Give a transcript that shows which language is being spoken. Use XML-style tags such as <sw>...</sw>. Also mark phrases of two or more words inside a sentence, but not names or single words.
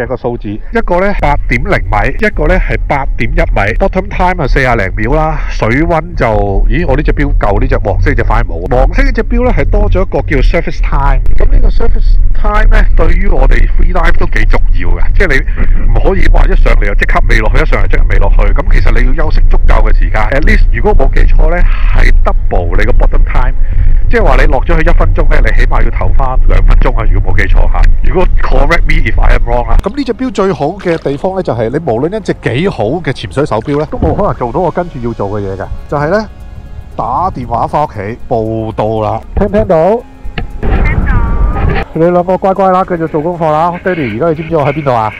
<yue>個數字，一個呢8.0米，一個呢係8.1 米。</yue> <en>Bottom time</en> <yue>係40零秒啦，水溫就，咦我呢隻錶舊呢隻黃色隻反而冇，黃色呢隻錶呢係多咗一個叫</yue> <en>surface time。</en> <yue>咁呢個</yue> <en>surface time</en> <yue>呢對於我哋</yue> <en>free dive</en> <yue>都幾重要嘅，即係你唔可以話一上嚟就即刻未落去，一上嚟即刻未落去。咁其實你要休息足夠嘅時間 ，</yue> <en>at least</en> <yue>如果冇記錯呢係 double 你個</yue> <en>bottom time。</en> <yue>即係話你落咗去1分鐘咧，你起碼要唞翻2分鐘啊！如果冇記錯嚇，如果</yue> <en>correct me if I am wrong</en> <yue>啊。咁呢隻錶最好嘅地方咧，就係你無論一隻幾好嘅潛水手錶咧，都冇可能做到我跟住要做嘅嘢嘅，就係咧打電話翻屋企報到啦。聽唔聽到？聽到。你兩個乖乖啦，繼續做功課啦。爹哋，而家你知唔知我喺邊度啊？</yue>